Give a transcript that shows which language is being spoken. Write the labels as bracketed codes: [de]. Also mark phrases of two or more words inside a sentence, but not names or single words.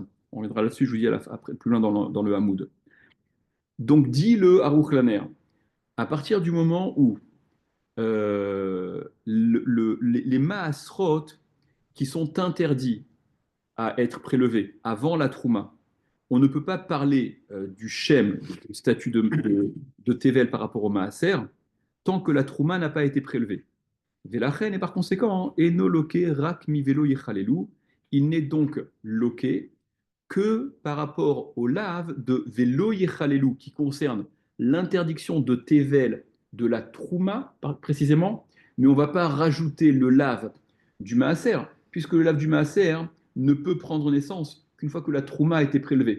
[fr] On reviendra là-dessus, je vous dis après, plus loin dans le Hamoud. Donc dit le Aruch Laner, à partir du moment où les maasrot qui sont interdits à être prélevés avant la trouma, on ne peut pas parler du shem, du statut de Tevel par rapport au maaser, tant que la trouma n'a pas été prélevée. Velachen, et par conséquent, [he] אינו לוקה רק מ ולא יחללו, [fr] il n'est donc loqué que par rapport au lave de [he] ולא יחללו, [fr] qui concerne l'interdiction de Tevel de la trouma, précisément, mais on ne va pas rajouter le lave du maaser, puisque le lave du maaser ne peut prendre naissance qu'une fois que la trouma a été prélevée.